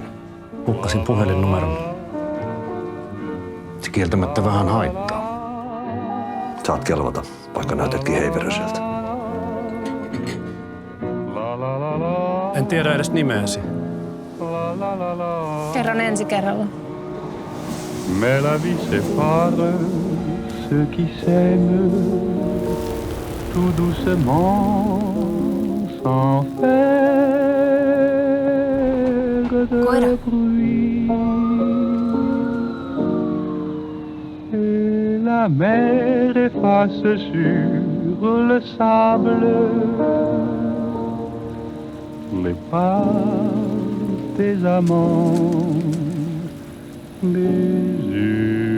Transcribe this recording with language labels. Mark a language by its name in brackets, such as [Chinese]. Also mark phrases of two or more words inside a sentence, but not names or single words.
[Finnish] Hukkasin puhelinnumeron. Se kieltämättä vähän haittaa. Saat kelvata, vaikka näytetkin heiveröseltä. En tiedä edes nimeäsi. Kerron ensi kerralla. [French] Mais la vie sépare ceux qui s'aiment tout doucement sans faire de [Finnish] Koira. [French] bruit. Et la mer efface sur le sable les pas des amants, des yeux.